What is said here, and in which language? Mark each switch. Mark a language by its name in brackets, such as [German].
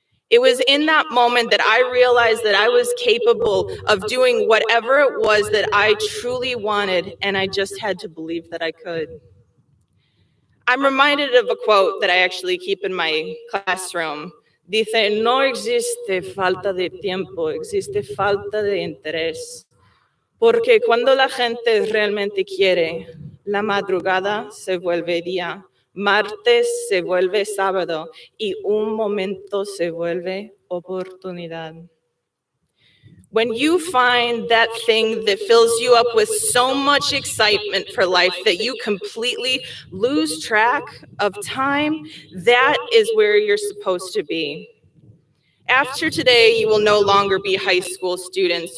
[English] It was in that moment that I realized that I was capable of doing whatever it was that I truly wanted, and I just had to believe that I could. I'm reminded of a quote that I actually keep in my classroom. [Spanish] Dice, no existe falta de tiempo, existe falta de interés. Porque cuando la gente realmente quiere, la madrugada se vuelve día, martes se vuelve sábado y un momento se vuelve oportunidad. [English] When you find that thing that fills you up with so much excitement for life that you completely lose track of time, that is where you're supposed to be. After today, you will no longer be high school students.